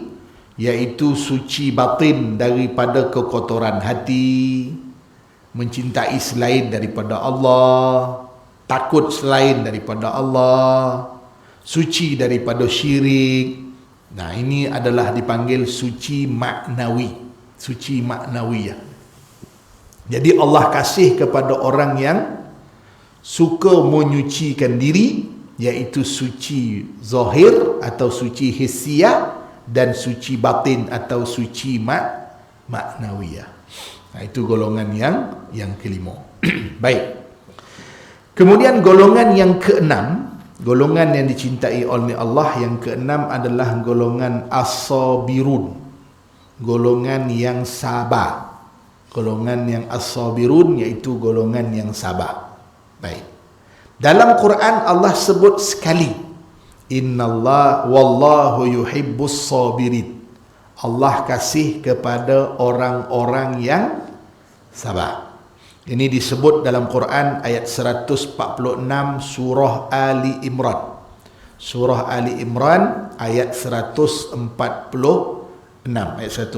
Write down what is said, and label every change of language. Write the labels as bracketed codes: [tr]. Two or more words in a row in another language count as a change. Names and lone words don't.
[ms] Iaitu suci batin daripada kekotoran hati, mencintai selain daripada Allah, takut selain daripada Allah, suci daripada syirik. Nah, ini adalah dipanggil suci maknawi, suci maknawiyah. Jadi Allah kasih kepada orang yang suka menyucikan diri, iaitu suci zahir atau suci hissiyah, dan suci batin atau suci maknawiyah. Itu golongan yang kelima. Baik. Kemudian golongan yang keenam, golongan yang dicintai oleh Allah yang keenam adalah golongan as-sabirun, golongan yang sabar. Golongan yang as-sabirun iaitu golongan yang sabar. Baik. Dalam Quran Allah sebut sekali, [ar] إن الله والله يحب الصابرين. [ms] Allah kasih kepada orang-orang yang sabar. Ini disebut dalam Quran ayat 146 surah Ali Imran. Surah Ali Imran ayat 146, ayat 146.